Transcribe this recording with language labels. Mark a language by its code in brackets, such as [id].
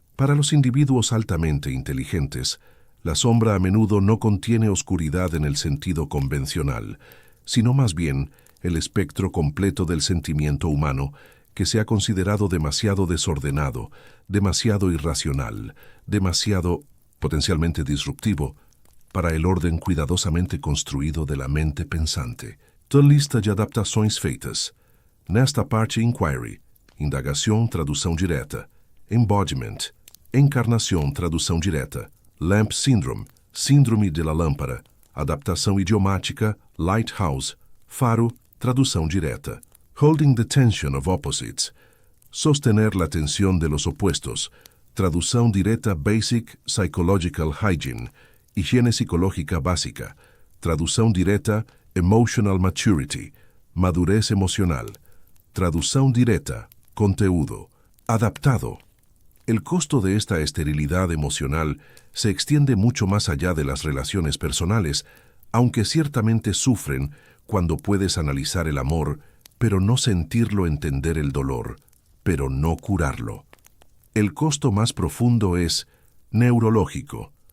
[es] Para los individuos altamente inteligentes, la sombra a menudo no contiene oscuridad en el sentido convencional, sino más bien el espectro completo del sentimiento humano que se ha considerado demasiado desordenado, demasiado irracional, demasiado potencialmente disruptivo para el orden cuidadosamente construído de la mente pensante. [pt] Da lista de adaptações feitas. Nesta parte, [en] inquiry, [pt] indagação, tradução direta, [en] embodiment, [pt] encarnação, tradução direta, [en] lamp syndrome, [es] síndrome de la lâmpada, [pt] adaptação idiomática, [en] lighthouse, [es] faro, [pt] tradução direta, [en] holding the tension of opposites, [es] sostener la tensión de los opuestos, [pt] tradução direta, [en] basic psychological hygiene, [es] higiene psicológica básica, tradução direta, [en] emotional maturity, [es] madurez emocional, tradução direta, [pt] conteúdo, adaptado. [es] El costo de esta esterilidad emocional se extiende mucho más allá de las relaciones personales, aunque ciertamente sufren cuando puedes analizar el amor, pero no sentirlo, entender el dolor, pero no curarlo. El costo más profundo es neurológico.